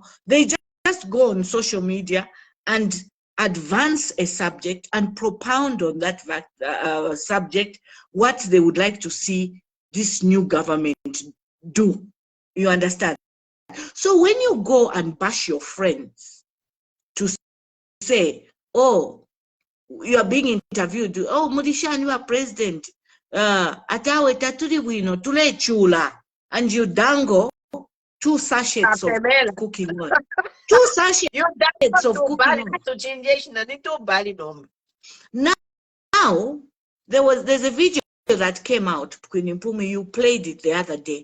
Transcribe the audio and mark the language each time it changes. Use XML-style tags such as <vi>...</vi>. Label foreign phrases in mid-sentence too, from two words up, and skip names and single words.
<en>They just go on social media and advance a subject and propound on that subject what they would like to see this new government do. You understand? So when you go and bash your friends to say, oh, you are being interviewed, oh, Mudishan, you are president,</en> <bem>atawe taturi wino tule chula,</bem> <en>and you dangle 2 sachets of cooking oil. 2 sachets of cooking oil. Now, there's a video that came out, Queen Mpumi, you played it the other day.</en>